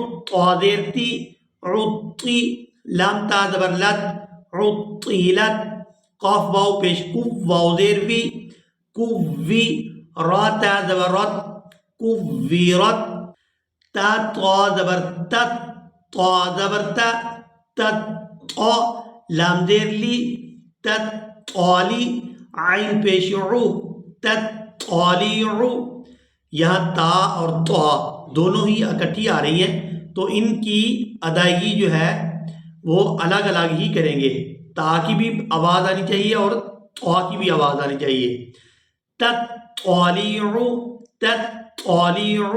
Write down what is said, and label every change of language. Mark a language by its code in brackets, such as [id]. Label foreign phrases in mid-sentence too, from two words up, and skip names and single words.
[ur] طا زیر تی، عطی، لام تا زبر لت، عطیلت، قاف واو پیش کف، واو زیر وی، کوی، را تا زبر رت، کویرت، تا طا زبر تت، طا زبر تا، تت، طا، لام زیر لی، تت، طالی، عین پیش عو، تت، طالیعو۔ یہاں تا اور طا دونوں ہی اکٹھی آ رہی ہیں تو ان کی ادائیگی جو ہے وہ الگ الگ ہی کریں گے۔ تا کی بھی آواز آنی چاہیے اور طا کی بھی آواز آنی چاہیے۔ تطالیعو، تطالیعو۔